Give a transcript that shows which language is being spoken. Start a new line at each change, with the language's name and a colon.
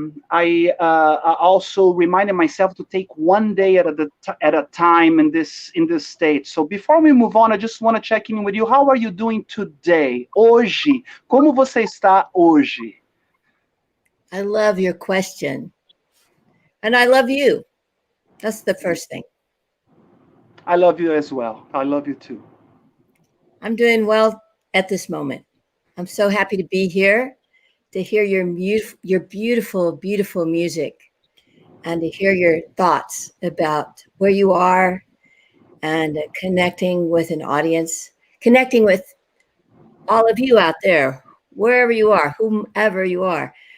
English: I also reminded myself to take one day at a time in this state. So before we move on, I just want to check in with you. How are you doing today?
Portuguese: Hoje, como você está hoje?
English: I love your question, and I love you. That's the first thing. I love you as well. I love you too. I'm doing well at this moment. I'm so happy to be here, to hear your beautiful, beautiful music, and to hear your thoughts about where you are, and connecting with an audience, connecting with all of you out there, wherever you are, whomever you are.